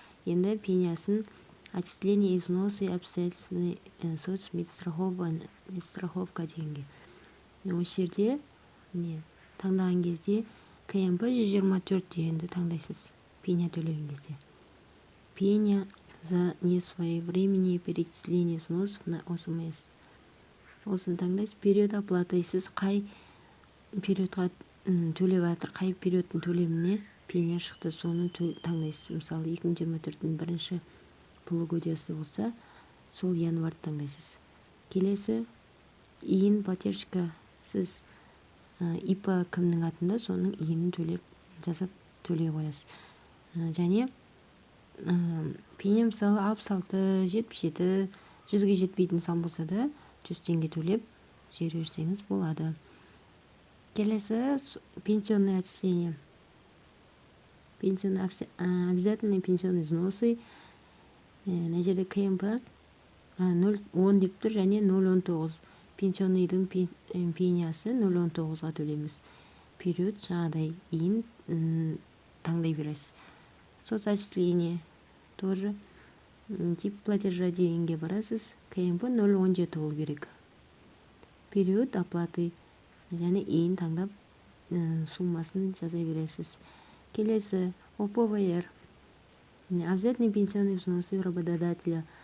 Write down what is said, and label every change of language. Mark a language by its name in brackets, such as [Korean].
[Kazakh] Енді пенясын [Russian] отчисление и взносы обязательный соцмедстраховка [Kazakh] дегенге. Осы жерде таңдаған кезде КМП 124 дегенді таңдайсыз. Пеня төлеген кезде. [Russian] Пеня за несвоевременное перечисление взносов на ОСМС. [Kazakh] Осыны таңдайсыз. [Russian] Период оплаты. [Kazakh] Сіз қай периодқа төлеп жатыр, қай периодтың төлеміне пеня шықты, соны таңдайсыз. Мысалы 2024-тің бірінші полугодиясы болса, сол январды таңдайсыз. Келесі иін платежка. Сіз ИП кімнің атында, соның иінін жазып төлей қоясыз. Және пеня мысалы 66, 77, 100-ге жетпейтін сан болса да 100 теңге төлеп жіберсеңіз болады. Келесі [Russian] пенсионное отчисление. Обязательные пенсионные взносы. [Kazakh] Мына жерде КМП 0,10 деп тұр және 0,19. Пенсионныйдың пенясы 0,19-ға төлейміз. Период жаңағыдай иін таңдай бересіз. [Russian] Соцотчисление тоже тип платежа [Kazakh] дегенге барасыз. КМП 0,17 ол керек. [Russian] Период оплаты [Kazakh] және иін таңдап суммасын жаза бересіз. Келесі ОПВР. [Russian] Обязательный пенсионный взносы работодателя.